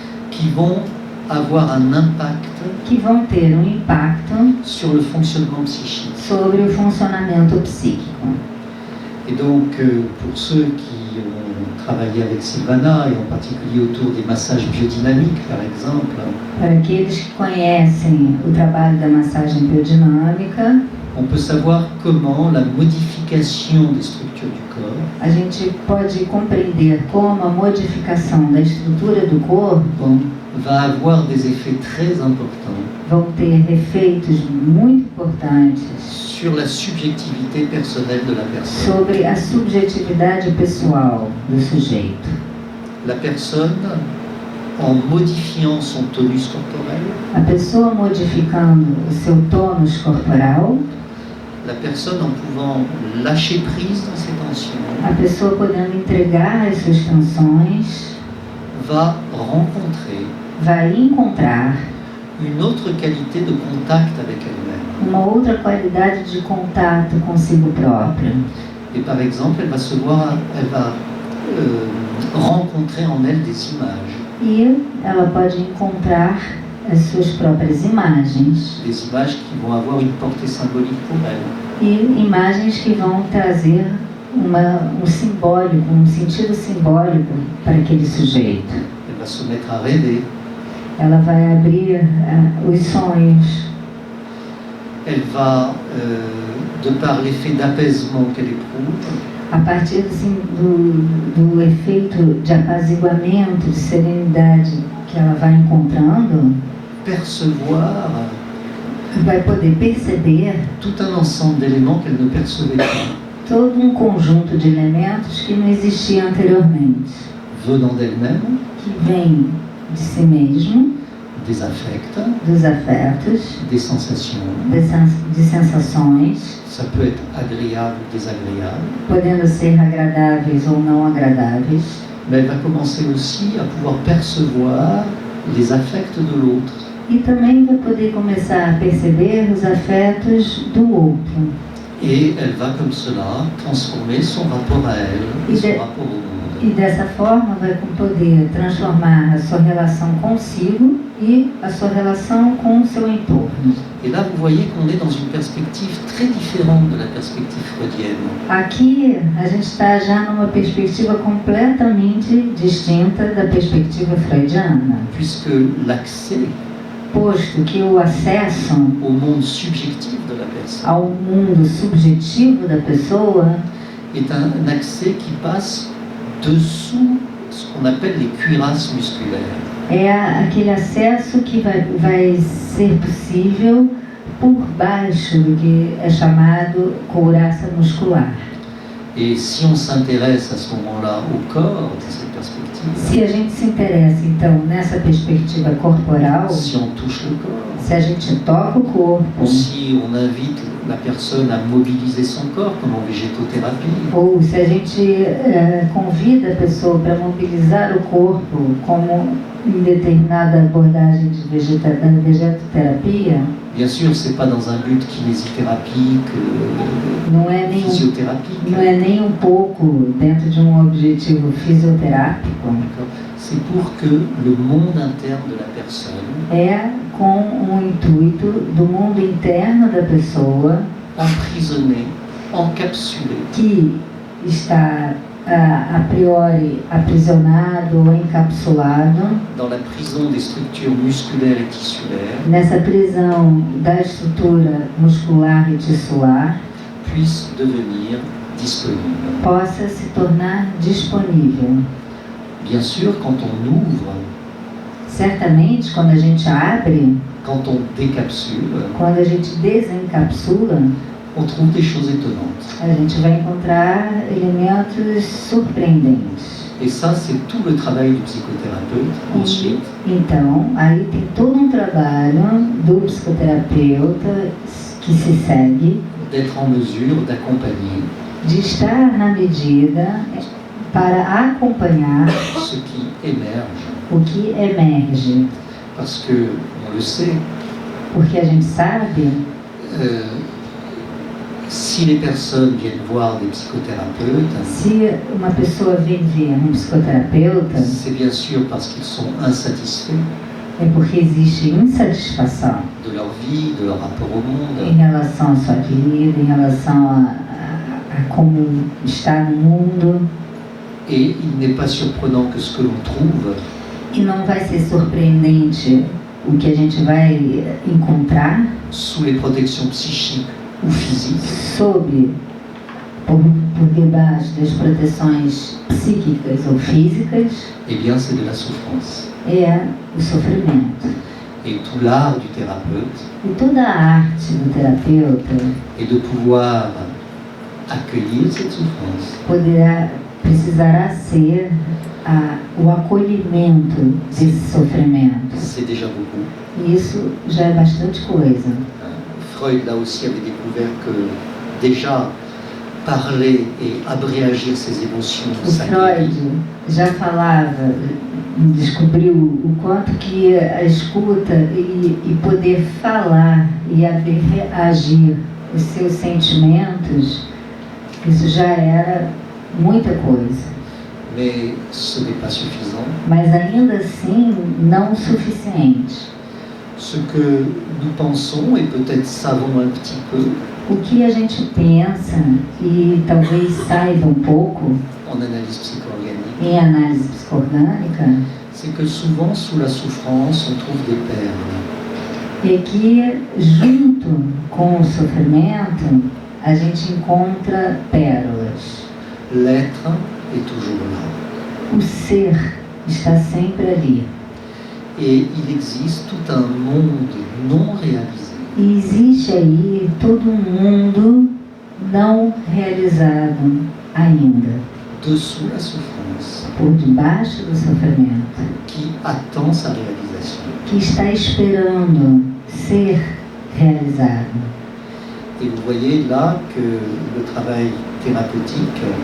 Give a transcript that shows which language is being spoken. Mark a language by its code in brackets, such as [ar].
[fr] qui vont avoir un impact [pt] que vão ter impacto [fr] sur le fonctionnement psychique. [pt] sobre o funcionamento psíquico. [fr] Et donc, pour ceux qui ont travaillé avec Silvana, et en particulier autour des massages biodynamiques, par exemple, [pt] Para aqueles que conhecem o trabalho da massagem biodinâmica, [fr] on peut savoir comment la modification des structures du corps [pt] a gente pode compreender como a modificação da estrutura do corpo [fr] va avoir des effets très importants [pt] vão ter efeitos muito importantes [fr] sur la subjectivité personnelle de la personne. [pt] sobre a subjetividade pessoal do sujeito. [fr] La personne, en modifiant son tonus corporel, [pt] A pessoa modificando o seu tônus corporal, [fr] la personne en pouvant lâcher prise dans ses tensions, [pt] a pessoa podendo entregar as suas tensões, [fr] va rencontrer [pt] vai encontrar [fr] une autre qualité de contact avec elle-même. [pt] uma outra qualidade de contato consigo própria. [fr] Et par exemple, elle va rencontrer en elle des images. [pt] E ela pode encontrar as suas próprias imagens. [fr] Des images qui vont avoir une portée symbolique pour elle. [pt] E imagens que vão trazer um simbólico, um sentido simbólico para aquele sujeito. [fr] Elle va se mettre à rêver. [pt] Ela vai abrir os sonhos. [fr] Elle va, de par l'effet d'apaisement qu'elle éprouve, [pt] A partir assim, do efeito de apaziguamento, de serenidade que ela vai encontrando, [fr] percevoir [pt] vai poder perceber [fr] tout un ensemble d'éléments qu'elle ne percevait pas, [pt] todo conjunto de elementos que não existia anteriormente, [fr] venant d'elle-même, [pt] que vem de si mesmo, [fr] des affects, [pt] dos afetos, [fr] des sensations. [pt] de sensações, [fr] Ça peut être agréable ou désagréable, [pt] podendo ser agradáveis ou não agradáveis, [fr] mais elle va commencer aussi à pouvoir percevoir les affects de l'autre. [pt] e também vai poder começar a perceber os afetos do outro. [fr] Et elle va comme cela transformer son rapport à elle et son rapport au monde. [pt] E dessa forma vai poder transformar a sua relação consigo e a sua relação com o seu entorno. [fr] Et là, vous voyez qu'on est dans une perspective très différente de la perspective freudienne. [pt] Aqui a gente está já numa perspectiva completamente distinta da perspectiva freudiana, [fr] Puisque l'accès [pt] posto que o acesso [fr] au monde subjectif de la personne [pt] ao mundo subjetivo da pessoa [fr] est un accès qui passe dessous ce qu'on appelle les cuirasses musculaires. [pt] é aquele acesso que vai ser possível por baixo do que é chamado couraça muscular. [fr] Et si on s'intéresse à ce moment-là au corps, dans cette perspective, [pt] Se a gente se interessa, então, nessa perspectiva corporal, [fr] si on touche le corps, [pt] se a gente toca o corpo, [fr] si on invite la personne à mobiliser son corps, comme en végétothérapie, [pt] ou se a gente convida a pessoa para mobilizar o corpo, como em determinada abordagem de vegetoterapia, [fr] bien sûr, ce n'est pas dans un but kinésithérapique, [pt] não é [fr] physiothérapique, [pt] nem um pouco dentro de um objetivo fisioterápico, [fr] c'est pour que le monde interne de la personne [pt] é com o intuito do mundo interno da pessoa [fr] emprisonné, encapsulé [pt] que está a priori aprisionado ou encapsulado [fr] dans la prison des structures musculaires et tissulaires [pt] nessa prisão da estrutura muscular e tissular, [fr] puisse devenir disponible. [pt] possa se tornar disponível. [fr] Bien sûr, quand on ouvre, [pt] Certamente, quando a gente abre, [fr] quand on décapsule, [pt] quando a gente desencapsula, [fr] on trouve des choses étonnantes. [pt] a gente vai encontrar elementos surpreendentes. [fr] Et ça, c'est tout le travail du psychothérapeute ensuite, [pt] Então, aí tem todo um trabalho do psicoterapeuta que se segue [fr] d'être en mesure d'accompagner [pt] de estar na medida para acompanhar [fr] ce qui émerge. [pt] o que emerge. [fr] Parce que, on le sait, [pt] Porque a gente sabe, [fr] si les personnes viennent voir des psychothérapeutes, [pt] se uma pessoa vem ver um psicoterapeuta, [fr] c'est bien sûr parce qu'ils sont insatisfaits [pt] é porque existe insatisfação [fr] de leur vie, de leur rapport au [pt] em [fr] monde, [pt] relação à sua vida, em relação a como está no mundo. [fr] et il n'est pas surprenant que ce que l'on trouve [pt] E não vai ser surpreendente o que a gente vai encontrar [fr] sous les protections psychiques ou physiques, [pt] por debaixo das proteções psíquicas ou físicas, [fr] eh bien c'est de la souffrance. [pt] é o sofrimento. [fr] Et tout l'art du thérapeute [pt] E toda a arte do terapeuta [fr] est de pouvoir accueillir cette souffrance, [pt] precisará ser o acolhimento desse sofrimento. [fr] c'est déjà beaucoup. [pt] E isso já é bastante coisa. [fr] Freud, là aussi, avait découvert que déjà parler et abréagir ses émotions, [pt] O [fr] ça [pt] Freud [fr] guérit. [pt] já falava, descobriu o quanto que a escuta e poder falar e reagir os seus sentimentos, isso já era muita coisa. [fr] Mais ce n'est pas suffisant. [pt] Mas ainda assim, não o suficiente. [fr] Ce que nous pensons, et peut-être savons un petit peu, [pt] O que a gente pensa e talvez saiba um pouco [fr] en analyse psycho-organique, [pt] em análise psicoorgânica, [fr] c'est que souvent, sous la souffrance, on trouve des perles. [pt] é que junto com o sofrimento a gente encontra pérolas. [fr] L'être est toujours là. [pt] O ser está sempre ali. [fr] Et il existe tout un monde non réalisé, [pt] E existe aí todo um mundo não realizado ainda, [fr] dessous la souffrance, [pt] por debaixo do sofrimento, [fr] qui attend sa réalisation. [pt] que está esperando ser realizado. [fr] Et vous voyez là que le travail thérapeutique